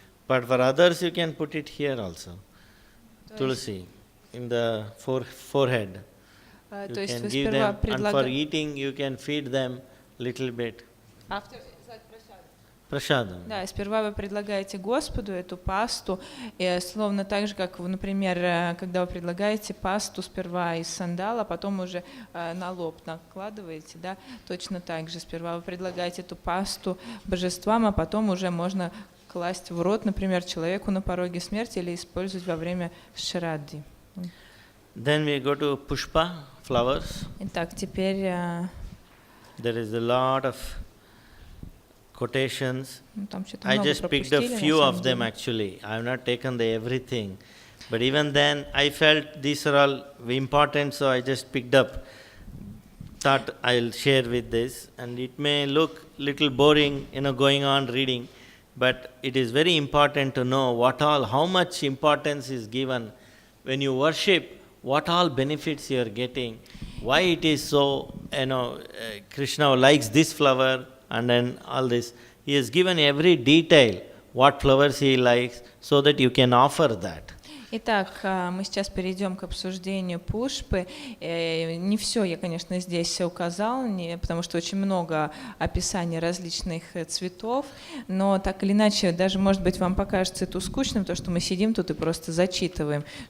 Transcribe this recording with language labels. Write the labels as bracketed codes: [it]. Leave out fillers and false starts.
[en] But for others, you can put it here also. Tulasi, in the forehead. You can give them, and for eating, you can feed them little bit. After [ru] Прашадам. Да, сперва вы предлагаете Господу эту пасту, и словно так же, как, например, когда вы предлагаете пасту сперва из сандала, а потом уже на лоб накладываете, да, точно так же. Сперва вы предлагаете эту пасту божествам, а потом уже можно класть в рот, например, человеку на пороге смерти или использовать во время шрадди. [en] Then we go to pushpa, flowers. [ru] Итак, теперь [en] there is a lot of quotations. I just picked a few of them actually. I have not taken everything. But even then, I felt these are all important, so I just picked up. Thought I'll share with this. And it may look little boring, going on reading, but it is very important to know how much importance is given when you worship, what all benefits you are getting, why it is so, Krishna likes this flower, and then all this. He has given every detail, what flowers he likes, so that you can offer that. [ru] Итак, мы сейчас перейдем к обсуждению пушпы. Не все я, конечно, здесь указал, потому что очень много описаний различных цветов, но так или иначе, даже, может быть, вам покажется это скучным, то, что мы сидим тут и просто зачитываем,